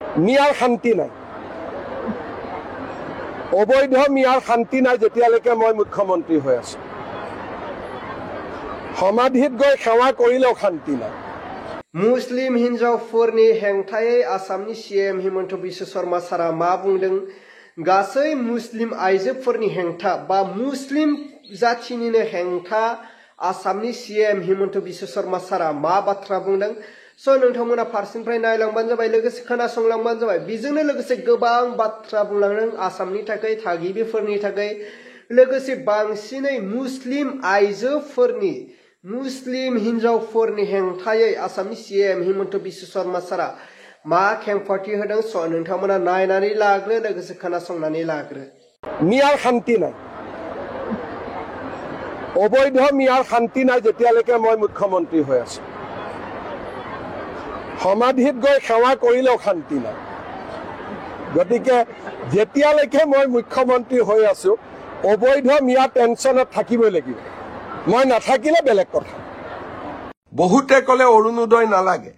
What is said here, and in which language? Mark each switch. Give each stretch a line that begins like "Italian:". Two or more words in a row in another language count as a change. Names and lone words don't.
Assamese: মিয়াৰ শান্তি নাই অবৈধ মিয়াৰ শান্তি নাই যেতিয়ালৈকে মই মুখ্যমন্ত্ৰী হৈ আছো সমাধিত গৈ সেৱা কৰিলেও শান্তি নাই
Bodo: मुस्लिम हिन्जावफोरनि हेंथायै आसामनि सीएम हिमन्त बिश्व शर्मा सारा मा बुंदों गासै मुस्लिम आइजोफोरनि हेंथा बा मुस्लिम जाथिनिनो हेंथा आसामनि सीएम हिमन्त बिश्व शर्मा सारा मा बाथ्रा बुंदों स' नोंथांमोना फारसेनिफ्राय नायलांबानो जाबाय लोगोसे खोनासंलांबानो जाबाय बेजोंनो लोगोसे गोबां बाथ्रा बुंलांदों आसामनि थाखाय थागिबिफोरनि थाखाय लोगोसे बांसिनै मुस्लिम आइजोफोरनि मुस्लिम हिन्जावफोरनि हेंथायै आसामनि सीएम हिमन्त बिश्व शर्मा सारा मा खेंफोरथि होदों स' नोंथांमोना नायनानै लाग्रो लोगोसे खोनासंनानै लाग्रो
Assamese: মিয়াৰ শান্তি নাই অবৈধ মিয়াৰ শান্তি নাই যেতিয়ালৈকে মই মুখ্যমন্ত্ৰী হৈ আছো সমাধিত গৈ সেৱা কৰিলেও শান্তি নাই গতিকে যেতিয়ালৈকে মই মুখ্যমন্ত্ৰী হৈ আছো অবৈধ মিয়া টেনচনত থাকিবই লাগিব মই নাথাকিলে বেলেগ কথা বহুতে কলে অৰুণোদয় নালাগে